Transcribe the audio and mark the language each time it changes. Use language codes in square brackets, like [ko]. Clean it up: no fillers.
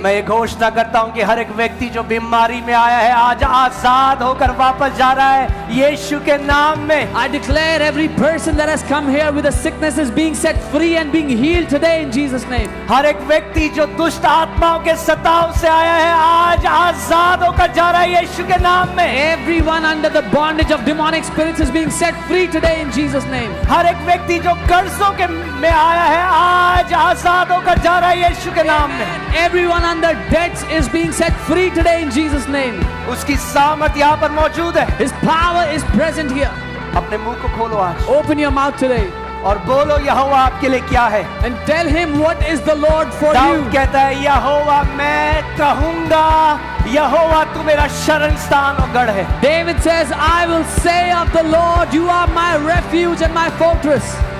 [hi] मैं ये घोषणा करता हूँ कि हर एक व्यक्ति जो बीमारी में आया है आज आजाद होकर वापस जा रहा है यीशु के नाम में। [en] I declare every person that has come here with a sickness is being set free and being healed today in Jesus' name. [hi] हर एक व्यक्ति जो दुष्ट आत्माओं के सताव से आया है आज आजाद होकर जा रहा है यीशु के नाम में। [en] Everyone under the bondage of demonic spirits is being set free today in Jesus' name. [hi] हर एक व्यक्ति जो कर्जों के में आया है आज आजाद होकर जा रहा है यीशु के नाम में। [en] Everyone under debts is being set free today in Jesus' name. [hi] उसकी सामर्थ यहाँ पर मौजूद है। [en] His power is present here. [hi] अपने मुंह को खोलो आज [en] Open your mouth today [hi] और बोलो यहोवा आपके लिए क्या है। [en] and tell him what is the Lord for [hi] Dawood [en] you. [hi] कहता है यहोवा मैं कहूंगा, यहोवा तू मेरा शरण स्थान और गढ़ है। [en] David says, I will say of the Lord, you are my refuge and my fortress.